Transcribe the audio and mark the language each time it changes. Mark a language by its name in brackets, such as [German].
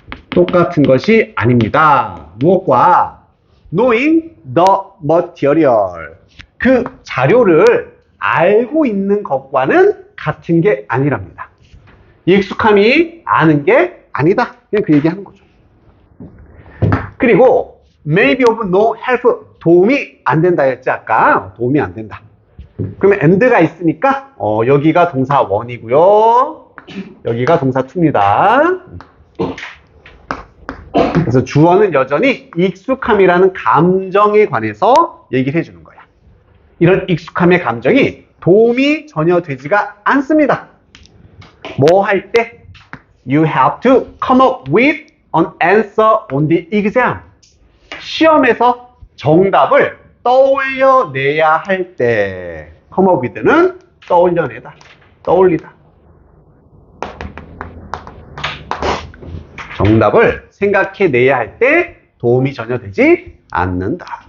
[Korean] 똑같은 것이 아닙니다. 무엇과? [English] Knowing the material. [Korean] 그 자료를 알고 있는 것과는 같은 게 아니랍니다. 익숙함이 아는 게 아니다. 그냥 그 얘기하는 거죠. 그리고 [English] maybe of no help. [Korean] 도움이 안 된다 했지 아까. 도움이 안 된다. 그러면 and가 있으니까 여기가 동사 1이고요. 여기가 동사 2입니다. 그래서 주어는 여전히 익숙함이라는 감정에 관해서 얘기를 해주는 거야. 이런 익숙함의 감정이 도움이 전혀 되지가 않습니다. 뭐 할 때? [English] You have to come up with an answer on the exam. [Korean] 시험에서 정답을 떠올려내야 할 때 come up with는 떠올려내다, 떠올리다. 정답을 생각해내야 할 때 도움이 전혀 되지 않는다.